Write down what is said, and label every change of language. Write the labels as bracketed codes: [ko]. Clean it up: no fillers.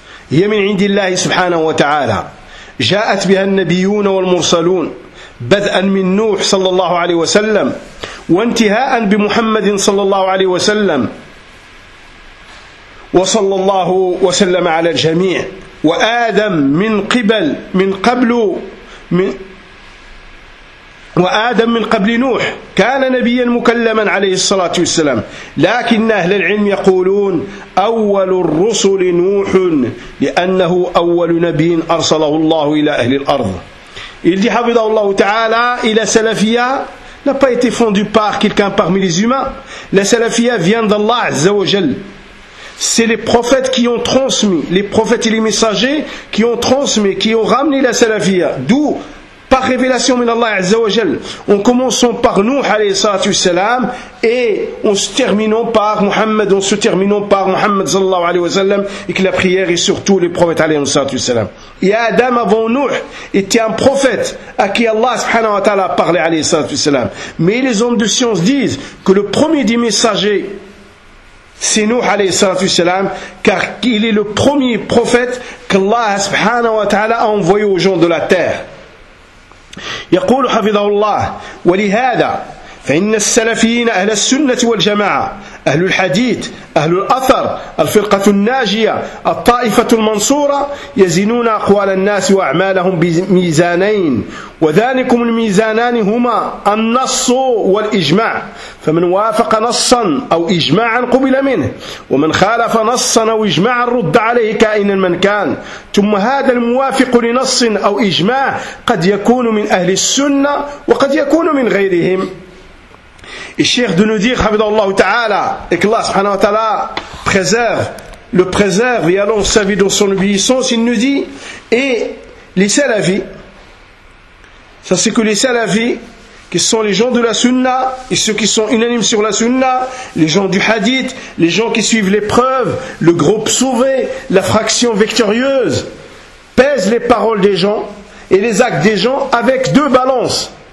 [ar] هي من عند الله سبحانه وتعالى جاءت بها النبيون والمرسلون بدءا من نوح صلى الله عليه وسلم وانتهاء بمحمد صلى الله عليه وسلم وصلى الله وسلم على الجميع وآدم من قبل من قبل من وآدم من قبل نوح كان نبيا مكلما عليه الصلاة والسلام، لكن أهل العلم يقولون أول الرسل نوح لأنه أول نبي أرسله الله إلى أهل الأرض. [fr] Il dit, Habidallahu ta'ala, et la salafia n'a pas été fondue par quelqu'un parmi les humains. La salafia vient d'Allah Azza wa Jal. C'est les prophètes qui ont transmis, les prophètes et les messagers qui ont transmis, qui ont ramené la salafia. D'où, par révélation de Allah Azza wa Jal, en commençant par Nuh alayhi salatu salam et en se terminant par Muhammad, en se terminant par Muhammad sallallahu alayhi wa sallam, et que la prière est surtout les prophètes alayhi salatu salam. Et Adam avant Nuh était un prophète à qui Allah subhanahu wa ta'ala parlait alayhi salatu salam. Mais les hommes de science disent que le premier des messagers c'est Nuh alayhi salatu salam, car il est le premier prophète qu'Allah subhanahu wa ta'ala a envoyé aux gens de la terre. [ar] يقول حفظه الله ولهذا فإن السلفيين أهل السنة والجماعة أهل الحديث أهل الأثر الفرقة الناجية الطائفة المنصورة يزنون أقوال الناس وأعمالهم بميزانين وذلكم الميزانان هما النص والإجماع فمن وافق نصا أو إجماعا قبل منه ومن خالف نصا أو إجماعا رد عليه كائنا من كان ثم هذا الموافق لنص أو إجماع قد يكون من أهل السنة وقد يكون من غيرهم. [fr] Et cher de nous dire, Habidallahu ta'ala, et que Allah subhanahu wa ta'ala préserve, le préserve et allonge sa vie dans son obéissance, il nous dit, et les salafis, ça c'est que les salafis, qui sont les gens de la sunna, et ceux qui sont unanimes sur la sunna, les gens du hadith, les gens qui suivent les preuves, le groupe sauvé, la fraction victorieuse, pèsent les paroles des gens et les actes des gens avec deux balances.